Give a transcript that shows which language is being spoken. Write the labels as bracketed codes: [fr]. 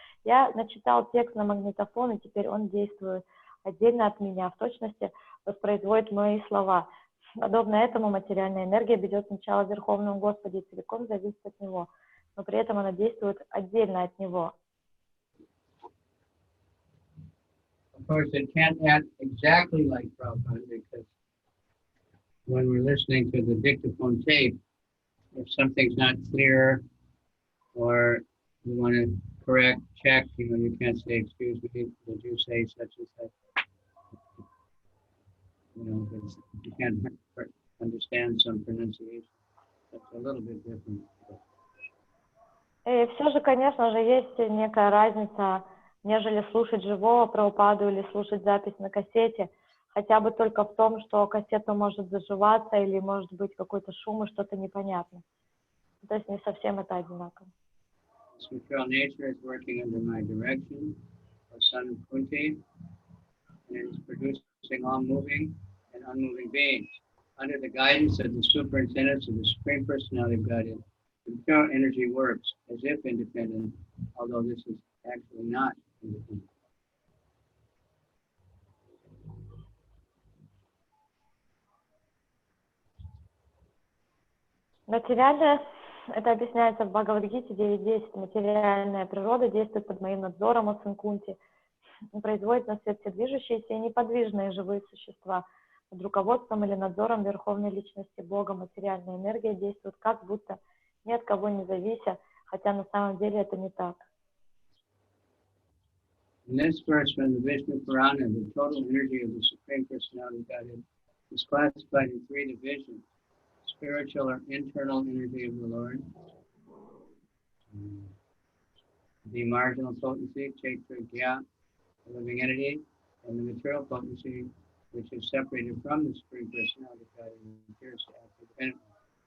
[ru] Я начитал текст на магнитофон, и теперь он действует отдельно от меня, в точности воспроизводит мои слова. Подобно этому материальная энергия берет начало в Верховном Господе и целиком зависит от Него, но при этом она действует отдельно от Него. [en] Of course, it can't act exactly like Prabhupada, because when we're listening to the dictaphone tape, if something's not clear or you want to correct, check, you can't say, excuse me, did you say such and such? You can't understand some pronunciation. That's a little bit different. [ru] И все же, конечно же, есть некая разница, нежели слушать живого Прабхупаду или слушать запись на кассете. хотя бы только в том, что кассета может заживаться или может быть какой-то шум и что-то непонятно. То есть не совсем это одинаково. [en] Material nature is working under my direction, the son of Kunti, and it is producing all moving and unmoving beings. Under the guidance of the superintendents of the Supreme Personality of Godhead, the material energy works as if independent, although this is actually not independent. [ru] Материальное, это объясняется в Бхагавад-гите 9.10. Материальная природа действует под моим надзором, о сын Кунти, и производит на свет все движущиеся и неподвижные живые существа. Под руководством или надзором Верховной Личности Бога материальная энергия действует как будто ни от кого не завися, хотя на самом деле это не так. [en] In this verse from the Vishnu Purana, the total energy of the Supreme Personality of Godhead is classified in three divisions: spiritual or internal energy of the Lord, the marginal potency, Chaitanya, the living entity, and the material potency, which is separated from the Supreme Personality of Godhead and appears to act independently.